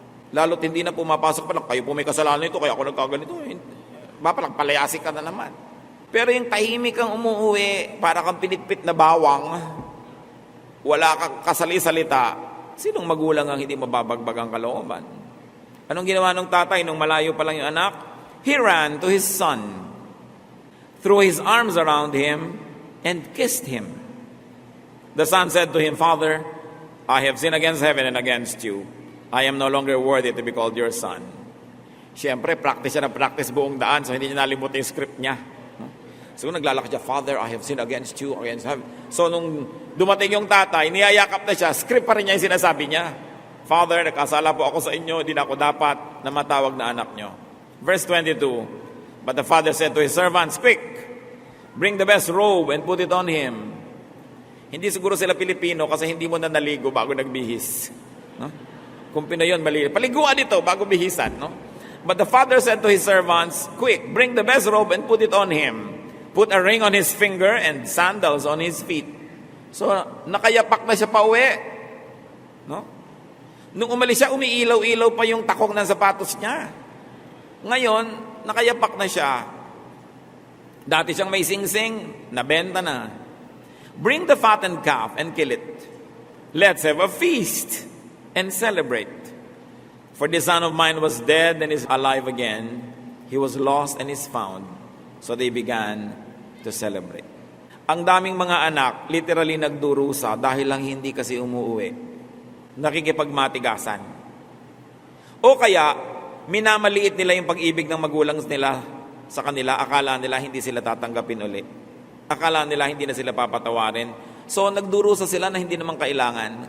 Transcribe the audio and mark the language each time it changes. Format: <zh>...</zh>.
<tl>Lalo't hindi na pumapasok pa lang, kayo po may kasalanan ito, kaya ako nagkaganito. Palang palayasi ka na naman. Pero yung tahimik kang umuuwi, para kang pinitpit na bawang, wala kang kasali-salita, sinong magulang ang hindi mababagbag ang kalooban? Anong ginawa ng tatay nung malayo pa lang yung anak?</tl> <en>He ran to his son, threw his arms around him, and kissed him. The son said to him, "Father, I have sinned against heaven and against you. I am no longer worthy to be called your son."</en> <tl>Siyempre, practice siya na practice buong daan, so hindi niya nalimutan yung script niya.</tl> <en>So</en> <tl>naglalakad siya,</tl> <en>"Father, I have sinned against you, against heaven."</en> <tl>So nung dumating yung tatay, niyayakap na siya, script pa rin niya yung sinasabi niya. "Father, nakasala po ako sa inyo, hindi na ako dapat na matawag na anak niyo."</tl> <en>Verse 22, but the father said to his servants, "Quick, bring the best robe and put it on him."</en> <tl>Hindi siguro sila Pilipino kasi hindi mo na naligo bago nagbihis. No? Kung Pinoy yun, mali. Paliguan ito bago bihisan. No?</tl> <en>But the father said to his servants, "Quick, bring the best robe and put it on him. Put a ring on his finger and sandals on his feet."</en> <tl>So, nakayapak na siya pa uwi. No? Nung umalis siya, umiilaw-ilaw pa yung takong ng sapatos niya. Ngayon, nakayapak na siya. Dati siyang may sing-sing, nabenta na.</tl> <en>"Bring the fattened calf and kill it. Let's have a feast and celebrate. For this son of mine was dead and is alive again. He was lost and is found." So they began to celebrate.</en> <tl>Ang daming mga anak, literally nagdurusa dahil lang hindi kasi umuuwi. Nakikipagmatigasan. O kaya, minamaliit nila yung pag-ibig ng magulang nila sa kanila, akala nila hindi sila tatanggapin uli. Akala nila hindi na sila papatawarin. So, nagdurusa sila na hindi naman kailangan.</tl>